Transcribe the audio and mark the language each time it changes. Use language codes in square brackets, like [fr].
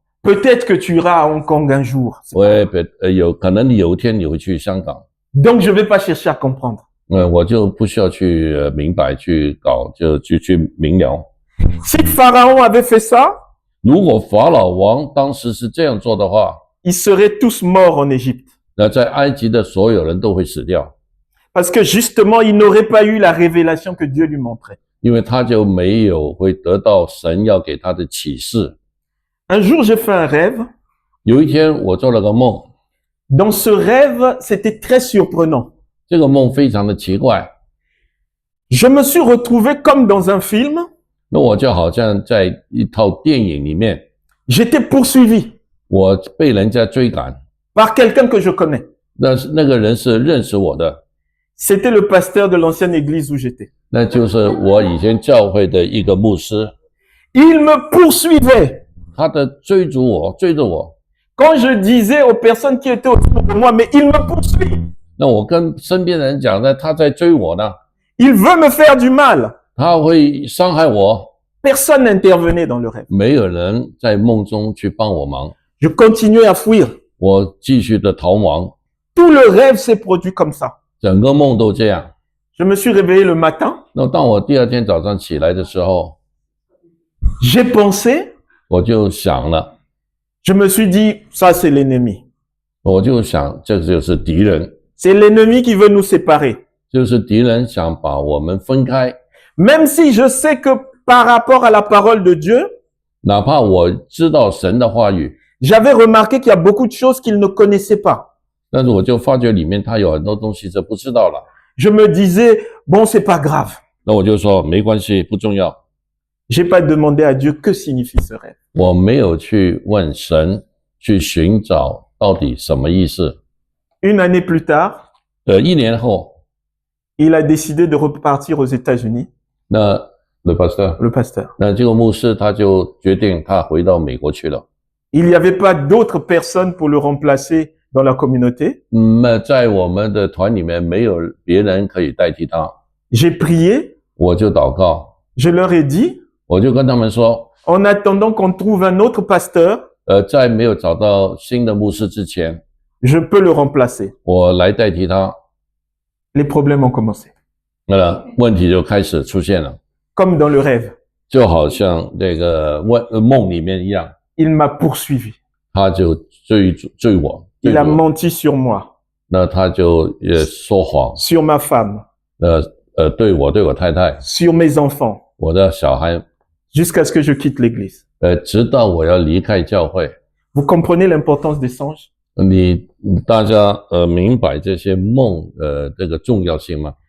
[fr] Peut-être que tu iras à Hong Kong un jour. [zh] 有可能有一天你会去香港， [fr] Donc je vais pas chercher à comprendre. [zh] 我就不需要去明白去搞，就去明了。 [fr] Si Pharaon avait fait ça, [zh] 如果法老王当时是这样做的话， [fr] ils seraient tous morts en Égypte. [zh] 那在埃及的所有人都会死掉， [fr] Parce que justement, il n'aurait pas eu la révélation que Dieu lui montrait. [zh] 因为他就没有会得到神要给他的启示。 [fr] Un jour, j'ai fait un rêve. [zh] 有一天我做了个梦， [fr] Dans ce rêve, c'était très surprenant. [zh] 这个梦非常的奇怪， [fr] Je me suis retrouvé comme dans un film. [zh] 那我就好像在一套电影里面， [fr] J'étais poursuivi [zh] 我被人家追赶， [fr] par quelqu'un que je connais. [zh] 那个人是认识我的， [fr] C'était le pasteur de l'ancienne église où j'étais. [zh] 那就是我以前教会的一个牧师， [fr] Il me poursuivait. [zh] 他的追着我。 [fr] Quand je disais aux personnes qui étaient autour de moi, mais il me poursuit. [zh] 那我跟身边的人讲呢，他在追我呢， [fr] Il veut me faire du mal. [zh] 他会伤害我。 [fr] Personne n'intervenait dans le rêve. [zh] 没有人在梦中去帮我忙， [fr] Je continuais à fuir. [zh] 我继续的逃亡， [fr] Tout le rêve s'est produit comme ça. [zh] 整个梦都这样。 [fr] Je me suis réveillé le matin. [zh] 那当我第二天早上起来的时候， [fr] J'ai pensé. [zh] 我就想了， [fr] Je me suis dit, ça c'est l'ennemi. [zh] 我就想这就是敌人， [fr] C'est l'ennemi qui veut nous séparer. [zh] 就是敌人想把我们分开。 [fr] Même si je sais que par rapport à la parole de Dieu, [zh] 哪怕我知道神的话语， [fr] j'avais remarqué qu'il y a beaucoup de choses qu'il ne connaissait pas. [zh] 但是我就发觉里面他有很多东西是不知道了。 [fr] Je me disais, bon, c'est pas grave. [zh] 那我就说没关系，不重要。 [fr] J'ai pas demandé à Dieu que signifie ce rêve. [zh] 我没有去问神，去寻找到底什么意思。 [fr] Une année plus tard, [zh] 一年后， [fr] il a décidé de repartir aux États-Unis, 那 le pasteur， le pasteur. [zh] 那这个牧师他就决定他回到美国去了。 [fr] Il n'y avait pas d'autres personnes pour le remplacer dans la communauté. [zh] 那在我们的团里面没有别人可以代替他， [fr] J'ai prié, [zh] 我就祷告， [fr] je leur ai dit, [zh] 我就跟他们说， [fr] en attendant qu'on trouve un autre pasteur, [zh] 在没有找到新的牧师之前， [fr] je peux le remplacer. [zh] 我来代替他。 [fr] Les problèmes ont commencé, [zh] 那问题就开始出现了， [fr] comme dans le rêve. [zh] 就好像这个梦里面一样， [fr] Il m'a poursuivi. [zh] 他就追我， [fr] Il a menti sur moi, [zh] 那他就说谎， [fr] sur ma femme, [zh] 对我太太， [fr] sur mes enfants, [zh] 我的小孩， [fr] jusqu'à ce que je quitte l'église. [zh] 直到我要离开教会。 [fr] Vous comprenez l'importance des songes? [zh] 大家明白这些梦这个重要性吗？